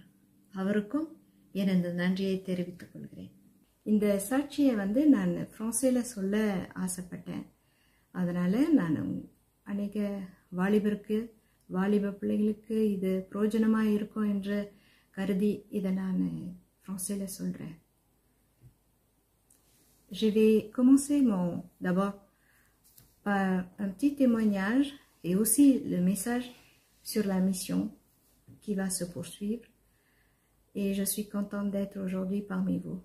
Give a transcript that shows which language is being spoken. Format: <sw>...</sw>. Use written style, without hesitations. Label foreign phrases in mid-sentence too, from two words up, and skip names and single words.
<ta>அவருக்கும் எனது நன்றியை தெரிவித்துக் கொள்கிறேன். இந்த சாட்சியை நான் பிரான்சில் சொல்ல ஆசைப்பட்டேன். அதனால் நான் அநேக வாலிப பிள்ளைகளுக்கு இது பிரயோஜனமாக இருக்கும் என்று கருதி இதை நான் பிரான்சில் சொல்கிறேன்.</ta> <fr>Je vais commencer d'abord par un petit témoignage et aussi le message sur la mission qui va se poursuivre. Et je suis contente d'être aujourd'hui parmi vous.</fr>